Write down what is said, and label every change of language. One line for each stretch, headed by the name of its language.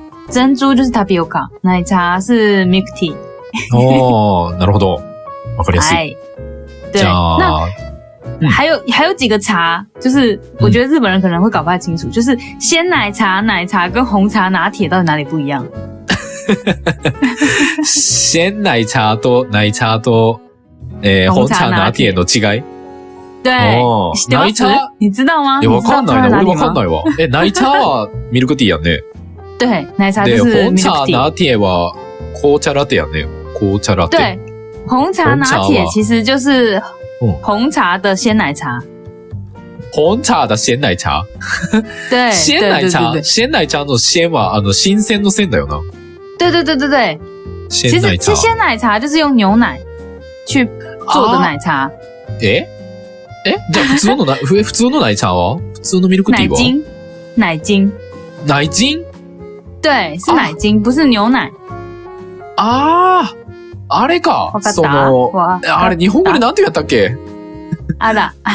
Chinese: 珍珠就是 tapioca， 奶茶是 milk tea。
Japanese: なるほど。わかりやすい。
Chinese: 对。那还有几个茶，就是我觉得日本人可能会搞不太清楚，就是鲜奶茶、奶茶跟红茶拿铁到底哪里不一样？
Japanese: 鮮奶茶と奶茶と紅茶拿鐵の違い？
Chinese: 对，
Japanese: 知ってます？
Chinese: 你知道吗？
Japanese: わかんないな。俺わかんないわ。奶茶はミルクティーやんね。
Chinese: 对，奶茶就是
Japanese: 紅茶拿鐵は紅茶ラテやんね。紅茶ラテ。
Chinese: 对，紅茶拿鐵其實就是紅茶的鮮奶茶。紅茶的鮮奶茶。对，
Japanese: 鮮奶茶の鮮は新鮮の鮮だよな。
Chinese: 对。其实鲜奶茶就是用牛奶去做的奶茶。
Japanese: じゃあ普通の奶茶は？普通のミルクティーは？
Chinese: 奶精。奶精？对，是奶精，不是牛奶。
Japanese: あれかわかったその、わあれ日本語でなんて言ったっけあら。